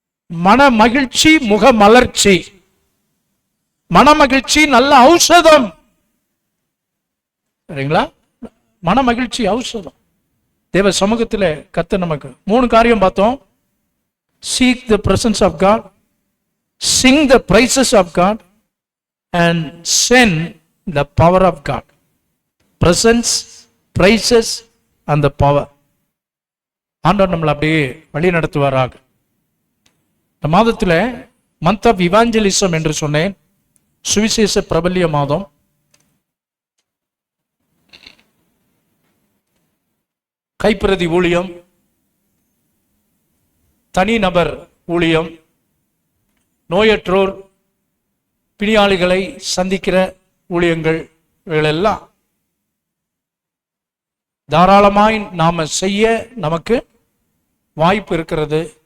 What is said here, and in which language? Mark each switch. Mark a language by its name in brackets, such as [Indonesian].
[Tamil] மன மகிழ்ச்சி முக மலர்ச்சி. மன மகிழ்ச்சி நல்ல ஔஷதம். சரிங்களா? மன மகிழ்ச்சி ஔஷதம். தேவ சமூகத்தில் கர்த்தர் நமக்கு 3 காரியம் பார்த்தோம். [English] seek the presence of God, sing the praises of God, and send the power of God. presence, praises and the power. [Tamil] ஆண்டவர் நம்மளை அப்படியே வழி நடத்துவாராக. இந்த மாதத்தில் [English] month of evangelism [Tamil] என்று சொன்னேன். சுவிசேஷ பிரபல்ய மாதம். கைப்பிரதி ஊழியம், தனிநபர் ஊழியம், நோயற்றோர் பிணியாளிகளை சந்திக்கிற ஊழியங்கள், இவைகளெல்லாம் தாராளமாய் நாம செய்ய நமக்கு வாய்ப்பு இருக்கிறது.